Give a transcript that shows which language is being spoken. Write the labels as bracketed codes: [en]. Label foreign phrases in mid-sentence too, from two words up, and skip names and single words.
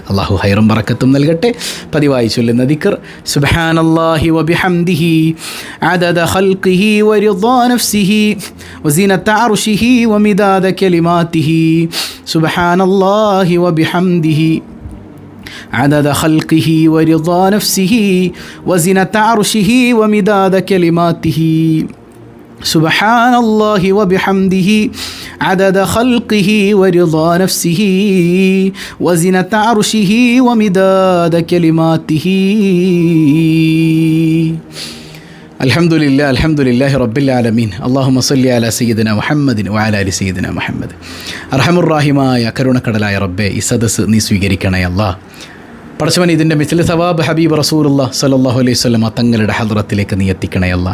[ml] അള്ളാഹു ഹൈറും ബറക്കത്തും നൽകട്ടെ. പതിവായി ചൊല്ലുന്ന ദിക്ർ [ar] سبحان الله وبحمده عدد خلقه ورضا نفسه وزنة عرشه ومداد كلماته سبحان الله وبحمده عدد خلقه ورضا نفسه وزنة عرشه ومداد كلماته سبحان الله وبحمده عدد خلقه ورضا نفسه وزنة عرشه ومداد كلماته الحمد لله رب العالمين اللهم صل على سيدنا محمد وعلى آل سيدنا محمد. [ml] അർഹമുർ-റഹീമായ കരുണക്കടലായ റബ്ബേ, ഈ സദസ്സ് നീ സ്വീകരിക്കണേ അല്ലാ. പടച്ചവൻ, ഇതിൻ്റെ [ar] مثل ثواب [ml] ഹബീബ് റസൂലുള്ളാഹി [ar] صلى الله عليه وسلم [ml] തങ്ങളുടെ ഹദ്റത്തിലേക്ക് നീ എത്തിക്കണേ അല്ലാ.